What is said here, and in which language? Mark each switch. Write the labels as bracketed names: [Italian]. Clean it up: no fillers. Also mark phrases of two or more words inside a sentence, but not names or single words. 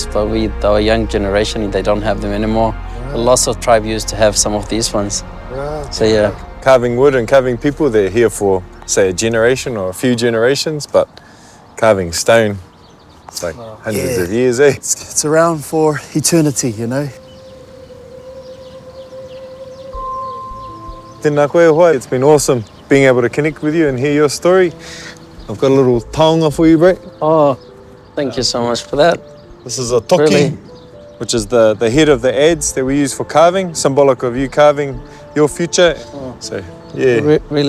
[English] But our young generation, they don't have them anymore. Right. Lots of tribes used to have some of these ones. Right. So yeah, carving wood and carving people, they're here for, say, a generation or a few generations, but carving stone, it's like hundreds of years, eh? It's around for eternity, [Māori] Tēnā koe hoa, [English] it's been awesome being able to connect with you and hear your story. I've got a little taonga for you, bro. Oh, thank you so much for that. This is a toki, really? Which is the head of the adze that we use for carving, symbolic of you carving your future. Oh. So, yeah.